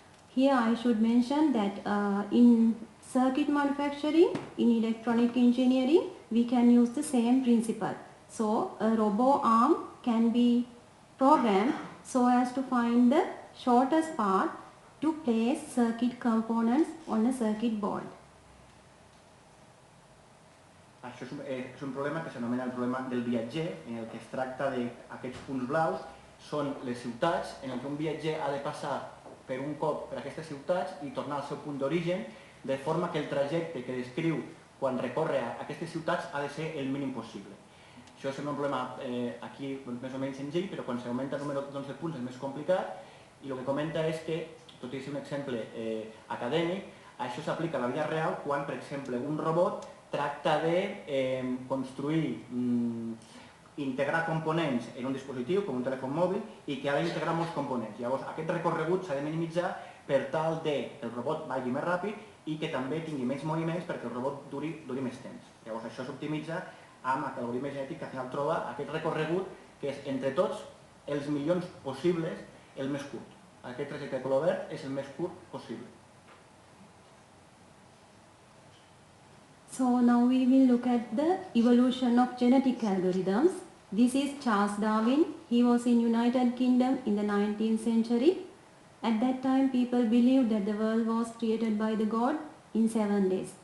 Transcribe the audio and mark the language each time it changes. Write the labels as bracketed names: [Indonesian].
[English] Here I should mention that in circuit manufacturing, in electronic engineering, we can use the same principle. So a robo arm can be programmed so as to find the shortest path to place circuit components on a circuit board. [Catalan] Això és un problema que s'anomena el problema del viatger, en el que es tracta d'aquests punts blaus, són les ciutats en què un viatger ha de passar per un cop per aquestes ciutats i tornar al seu punt d'origen, de forma que el trajecte que descriu quan recorre aquestes ciutats ha de ser el mínim possible. Això sembla un problema aquí més o menys senzill, però quan s'augmenta el número de punts és més complicat, i el que comenta és que, tot i ser un exemple acadèmic, això s'aplica a la vida real quan, per exemple, un robot tracta de construir, integrar components en un dispositiu, com un telèfon mòbil, i que ha d'integrar molts components. Llavors, aquest recorregut s'ha de minimitzar per tal que el robot vagi més ràpid i que també tingui més moviments perquè el robot duri més temps. Llavors, això s'optimitza amb l'algoritme genètic que al final troba aquest recorregut que és, entre tots els milions possibles, el més curt. Aquest trajecte de color verd és el més curt possible. [English] So now we will look at the evolution of genetic algorithms. This is Charles Darwin. He was in United Kingdom in the 19th century. At that time people believed that the world was created by the God in 7 days.